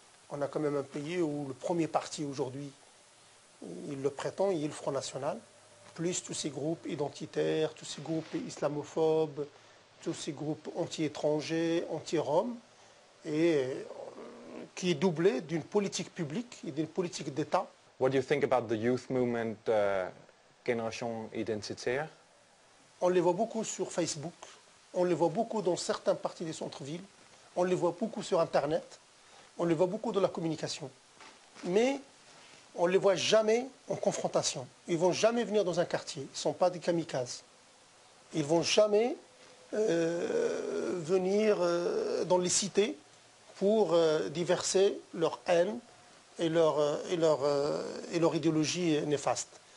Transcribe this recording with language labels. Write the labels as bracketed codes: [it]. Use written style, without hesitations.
[fr] On a quand même un pays où le premier parti aujourd'hui, il le prétend, il est le Front National, plus tous ces groupes identitaires, tous ces groupes islamophobes, tous ces groupes anti-étrangers, anti-roms, et qui est doublé d'une politique publique et d'une politique d'État. [en] What do you think about the youth movement, Génération Identitaire? [fr] On les voit beaucoup sur Facebook, on les voit beaucoup dans certaines parties des centres-villes, on les voit beaucoup sur Internet, on les voit beaucoup dans la communication. Mais on ne les voit jamais en confrontation. Ils ne vont jamais venir dans un quartier, ils ne sont pas des kamikazes. Ils ne vont jamais venir dans les cités pour diverser leur haine et leur idéologie néfaste.